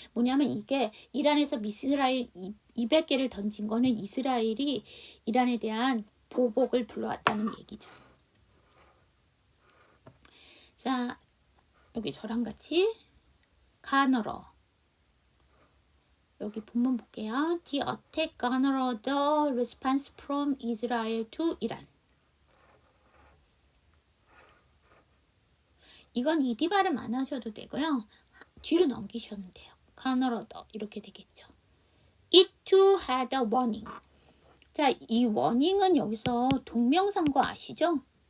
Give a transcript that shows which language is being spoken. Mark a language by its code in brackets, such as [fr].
[ko] 뭐냐면 이게 이란에서 미사일 200개를 던진 거는 이스라엘이 이란에 대한 보복을 불러왔다는 얘기죠. 자, 여기 저랑 같이 가너러 여기 본문 볼게요. [en] The attack garnered the response from Israel to Iran. [ko] 이건 이디 발음 안 하셔도 되고요. 뒤로 넘기셔도 돼요. garnered 이렇게 되겠죠. [en] It too had a warning. [ko] 자, 이 warning은 여기서 동명사인 거 아시죠?